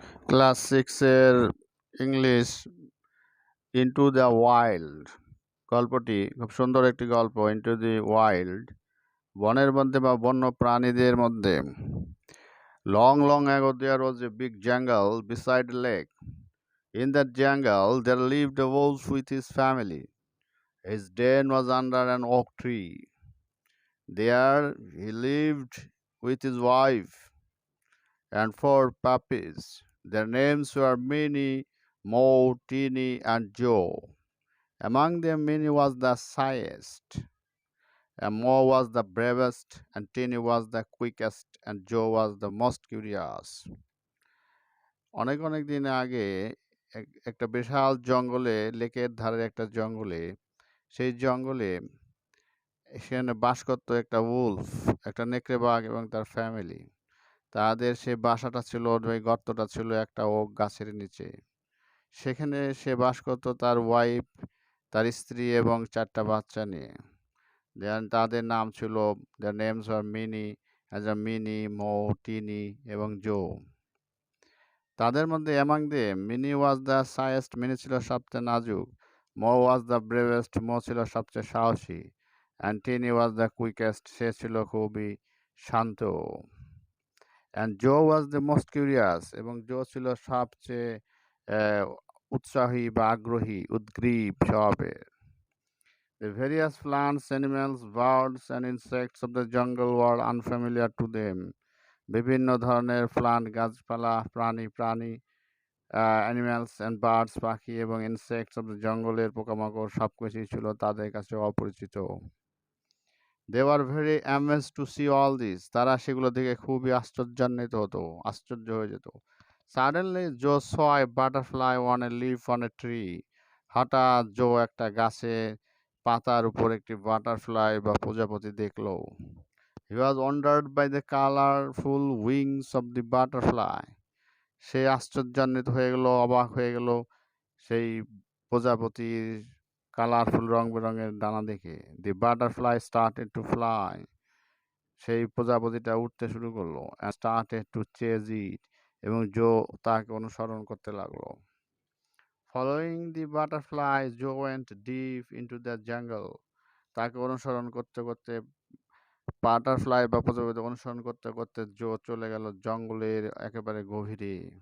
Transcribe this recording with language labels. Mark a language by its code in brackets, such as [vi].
[bn] Class 6 এর English into the wild গল্পটি খুব সুন্দর একটি গল্প। ইন্টু দি ওয়াইল্ড, বনের মধ্যে বা বন্য প্রাণীদের মধ্যে। [en] Long long ago there was a big jungle beside a lake. In that jungle there lived a wolf with his family. His den was under an oak tree. There he lived with his wife and 4 puppies. Their names were Minnie, Mo, Teeny, and Joe. Among them, Minnie was the shyest, and Mo was the bravest, and Teeny was the quickest, and Joe was the most curious. [bn] অনেক অনেক দিন আগে একটা বিশাল জঙ্গলে, লেকের ধারে একটা জঙ্গলে, সেই জঙ্গলে সেখানে বাস করত একটা উলফ, একটা নেকড়ে বাঘ এবং তার ফ্যামিলি। তাদের সেই বাসাটা ছিল, ওই গর্তটা ছিল একটা ওক গাছের নিচে। সেখানে সে বাস করত তার ওয়াইফ, তার স্ত্রী এবং 4টা বাচ্চা নিয়ে। তাদের নাম ছিল, [en] their names were [bn] মিনি, মো, টিনি এবং জো। তাদের মধ্যে [en] among them, [bn] mini [en] was the shyest, [bn] mini ছিল সবচেয়ে নাজুক। মো [en] was the bravest, [bn] মো ছিল সবচেয়ে সাহসী। [en] and Teeny was the quickest, [bn] সে ছিল খুবই শান্ত। [en] and Joe was the most curious, [bn] এবং জো ছিল সবচেয়ে উৎসাহী বা আগ্রহী, উদ্গ্রীব স্বভাবের। [en] The various plants, animals, birds and insects of the jungle were unfamiliar to them. [bn] বিভিন্ন ধরনের প্লান্ট, গাছপালা, প্রাণী, অ্যানিম্যালস অ্যান্ড বার্ডস, পাখি এবং ইনসেক্টস অব দ্য জঙ্গলের পোকামাকড় সবকিছুই ছিল তাদের কাছে অপরিচিত। [en] They were very amazed to see all this. [bn] তারা সেগুলো দেখে খুবই আশ্চর্য হয়ে যেত। [en] Suddenly Joe saw a butterfly on a leaf on a tree. [bn] হঠাৎ জো একটা গাছে পাতার উপর একটি বাটারফ্লাই বা প্রজাপতি দেখলো। [en] He was wondered by the colorful wings of the butterfly. [bn] সে আশ্চর্যান্বিত হয়ে গেল, অবাক হয়ে গেল সেই প্রজাপতির কালারফুল রং বেরঙের ডানা দেখে। [en] The butterfly started to fly. [bn] সেই প্রজাপতিটা উঠতে শুরু করলো। [en] And started to chase it. [bn] এবং জো তাকে অনুসরণ করতে লাগলো। [en] Following the butterfly, Joe went deep into the jungle. [bn] তাকে অনুসরণ করতে করতে, বাটারফ্লাই বা প্রজাপতি অনুসরণ করতে করতে জো চলে গেল জঙ্গলের একেবারে গভীরে।